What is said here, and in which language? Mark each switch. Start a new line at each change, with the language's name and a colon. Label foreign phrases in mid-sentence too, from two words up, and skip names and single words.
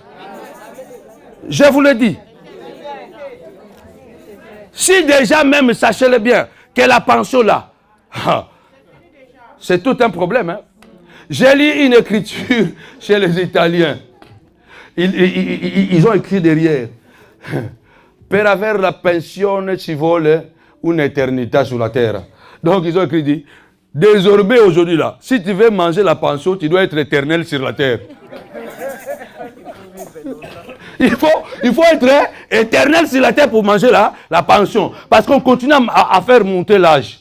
French: Je vous le dis. Si déjà même, sachez-le bien, que la pension là, c'est tout un problème. Hein? J'ai lu une écriture chez les Italiens. Ils ont écrit derrière.
Italian: Per aver la pensione ci vuole un'eternità sulla terra.
French: Donc ils ont écrit, désormais aujourd'hui là, si tu veux manger la pension, tu dois être éternel sur la terre. Il faut être éternel sur la terre pour manger la pension. Parce qu'on continue à faire monter l'âge.